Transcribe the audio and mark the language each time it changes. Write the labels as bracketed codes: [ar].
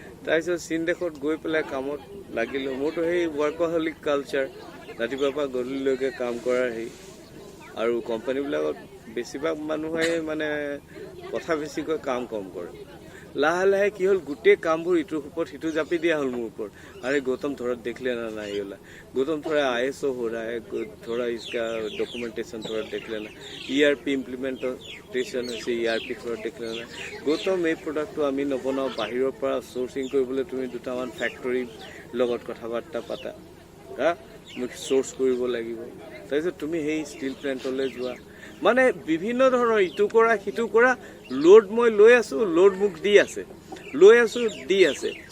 [as] তাৰপিছত চীন দেশত গৈ পেলাই কামত লাগিলোঁ। মোৰতো সেই ৱৰ্কহলিক কালচাৰ, ৰাতিপুৱাৰ পৰা গধূলিলৈকে কাম কৰাৰ হেৰি। আৰু কোম্পানীবিলাকত বেছিভাগ মানুহে মানে কথা বেছিকৈ কাম কম কৰে। লাহে লাহে কি হ'ল, গোটেই কামবোৰ ইটোৰ ওপৰত সিটো জাপি দিয়া হ'ল মোৰ ওপৰত। [hi] अरे गौतम थोड़ा देख लेना ना ये वाला, गौतम थोड़ा ISO हो रहा है, थोड़ा इसका डॉक्यूमेंटेशन थोड़ा देख लेना, ERP इम्प्लीमेंटेशन है, ERP थोड़ा देख लेना। [as] गौतम এই প্ৰডাক্টটো আমি নবনাওঁ, বাহিৰৰ পৰা সোৰ্সিং কৰিবলৈ তুমি দুটামান ফ্যাক্টৰী লগত কথা বাৰ্তা পাতা, হা মোক সোৰ্স কৰিব লাগিব। তাৰপিছত তুমি সেই ষ্টিল প্লান্টলৈ যোৱা, মানে বিভিন্ন ধৰণৰ ইটো কৰা সিটো কৰা। লোড মই লৈ আছো, লোড মোক দি আছে, লৈ আছো দি আছে।